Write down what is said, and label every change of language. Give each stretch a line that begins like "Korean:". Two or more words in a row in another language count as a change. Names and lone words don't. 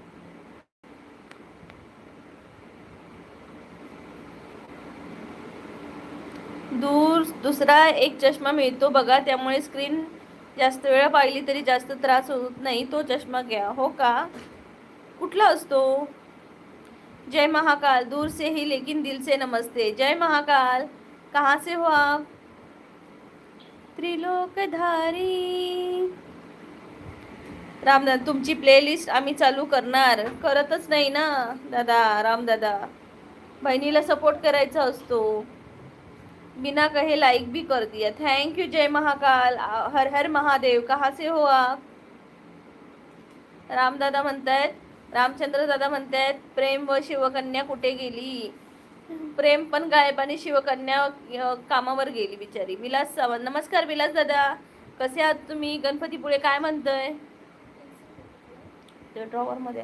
Marathi: दुसरा एक चष्मा मिळतो बघा, त्यामुळे स्क्रीन जास्त वेळा पाहिली तरी जास्त त्रास होत नाही. तो चष्मा घ्या. हो का? कुठला असतो?
Hindi: जय महाकाल. दूर से ही लेकिन दिल से नमस्ते. जय महाकाल. कहाँ से हो आप? त्रिलोकधारी.
Marathi: रामदादा, तुमची प्लेलिस्ट आम्ही चालू करतच नाही ना दादा. रामदादा, बहिणीला सपोर्ट करायचा असतो.
Hindi: बिना कहे लाइक भी कर दिया.
English: thank you.
Hindi: जय महाकाल. हर हर महादेव. कहाँ से हो आप?
Marathi: रामदादा म्हणतायत, रामचंद्र दादा म्हणतायत, प्रेम व शिवकन्या कुठे गेली? प्रेम पण गायब आणि शिवकन्या कामावर गेली बिचारी. विलास सावंत. नमस्कार विलास दादा, कसे आहात तुम्ही? गणपतीपुळे काय म्हणतोय? ड्रॉवर मध्ये.